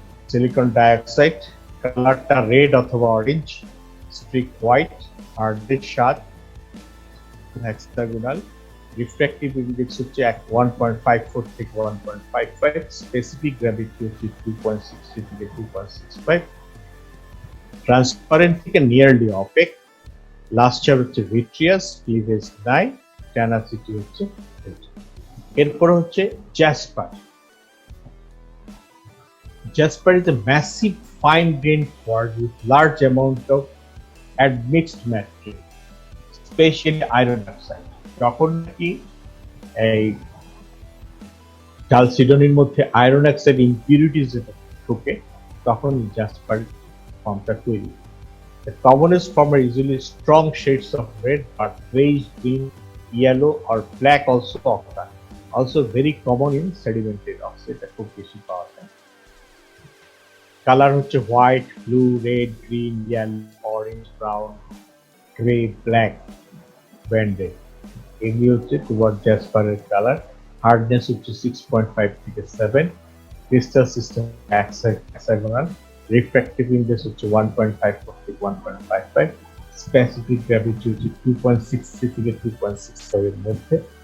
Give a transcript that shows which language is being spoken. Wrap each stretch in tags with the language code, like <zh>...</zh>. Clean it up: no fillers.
<bn>Silicon dioxide, কালারটা red অথবা orange, Streak white, হার্ডের স্বাদ, হেক্সাগোনাল, রিফ্র্যাক্টিভ ইন্ডেক্স হচ্ছে 1.54 থেকে 1.55, স্পেসিফিক গ্র্যাভিটি হচ্ছে 2.63 থেকে 2.65, ট্রান্সপারেন্ট থেকে নিয়ারলি অপেক, লাস্টার হচ্ছে ভিট্রিয়াস, ক্লিভেজ নাই, টেনাসিটি হচ্ছে। এরপর হচ্ছে Jasper.</bn> <en>Jasper is a massive fine-grained quartz with large amount of admixed material, especially iron oxide.</en> <bn>যখন কি এই চ্যালসিডোনির মধ্যে আয়রন অক্সাইড ইম্পিউরিটিজ যেটা ঢোকে, তখন জাসপার ফর্মটা তৈরি।</bn> <en>The commonest form are usually strong shades of red, but beige, green, yellow or black also occur. Also very common in sedimented rocks,</en> <bn>এটা খুব বেশি পাওয়া যায়। কালার হচ্ছে white, blue, red, green, yellow, orange, brown, grey, black branded. এগুলি হচ্ছে তোমার জ্যাসপারের colour. Hardness হচ্ছে 6.5 থেকে 7, crystal system hexagonal, refractive index হচ্ছে 1.54 থেকে 1.55, স্পেসিফিক গ্র্যাভিটি হচ্ছে 2.63 থেকে 2.65 এর মধ্যে।</bn>